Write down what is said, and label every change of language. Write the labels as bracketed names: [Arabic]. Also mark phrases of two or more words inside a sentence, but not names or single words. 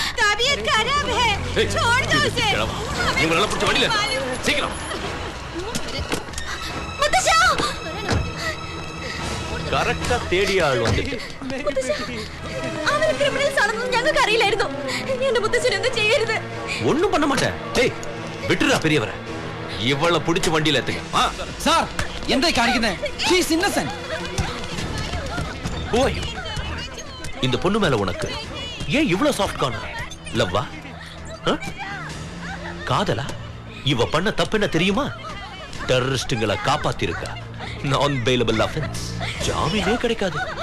[Malayalam] കറക്റ്റാ തേടിയ ആൾ വന്നിട്ട് ഞങ്ങൾക്ക് അറിയില്ലായിരുന്നു. എന്റെ മുത്തച്ഛൻ എന്ത് ചെയ്യരുത്. [Tamil] ഒന്നും பண்ண மாட்டேன். டேய் விட்டுடா பெரியவரே. இவள புடிச்சு வண்டியில ஏத்துங்க. சார், [Malayalam] എന്തായി കാണിക്കുന്നേ? [English] She is innocent. [Tamil] ஓய், இந்த பொண்ணு மேல உனக்கு ஏன் இவ்வளவு [English] soft corner? [Tamil] லவ்வா? காதலா? இவ பண்ண தப்பு என்ன தெரியுமா? டெரரிஸ்டுங்களை காப்பாத்தி இருக்கா. நான் [English] bailable offence. [Tamil] ஜாமீனே கிடைக்காது.